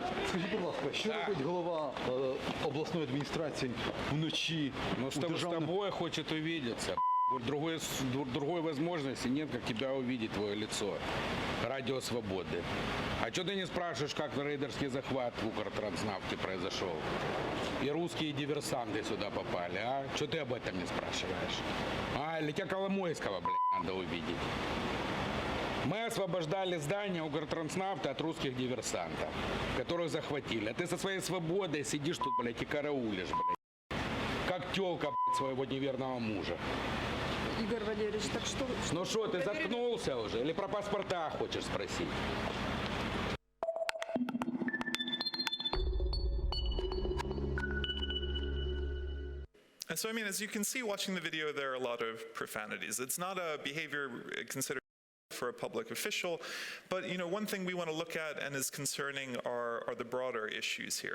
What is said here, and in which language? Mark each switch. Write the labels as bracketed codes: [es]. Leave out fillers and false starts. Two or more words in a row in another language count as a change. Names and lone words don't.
[uk] Скажіть, будь ласка, що робить голова обласної адміністрації вночі? [ru] Ну, с тобой хочет увидеться. Другой возможности нет, как тебя увидеть, твое лицо. Радио Свободы. А что ты не спрашиваешь, как рейдерский захват в Ukrtansnafте произошел? И русские диверсанты сюда попали, а? Что ты об этом не спрашиваешь? Или тебя Коломойского, блядь, надо увидеть? Мы освобождали здание Ukrtansnafta от русских диверсантов, которых захватили. А ты со своей свободой сидишь тут, блядь, и караулишь, блядь. Как тёлка, блядь, своего неверного мужа. Игорь Валерьевич, так что... Ну что, ты заткнулся уже? Или про паспорта хочешь спросить? [en] And so, I mean, as you can see watching the video, there are a lot of profanities. It's not a behavior considered for a public official, but one thing we want to look at and is concerning are the broader issues here.